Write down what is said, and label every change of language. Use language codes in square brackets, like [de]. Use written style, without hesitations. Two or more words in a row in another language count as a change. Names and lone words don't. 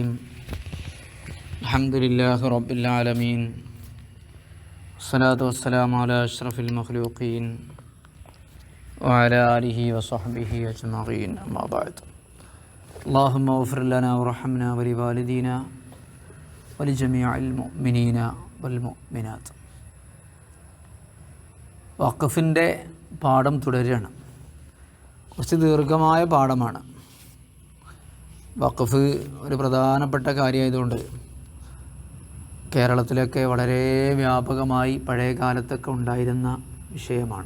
[ar] الحمد لله رب العالمين، والصلاة والسلام على أشرف المخلوقين وعلى آله وصحبه أجمعين، أما بعد. اللهم اغفر لنا وارحمنا ولوالدينا ولجميع المؤمنين والمؤمنات. [ml] വഖഫിൻ്റെ പാഠം തുടരുകയാണ്. കുറച്ച് ദീർഘമായ പാഠമാണ്. വഖഫ് ഒരു പ്രധാനപ്പെട്ട കാര്യമായതുകൊണ്ട് കേരളത്തിലൊക്കെ വളരെ വ്യാപകമായി പഴയ കാലത്തൊക്കെ ഉണ്ടായിരുന്ന വിഷയമാണ്.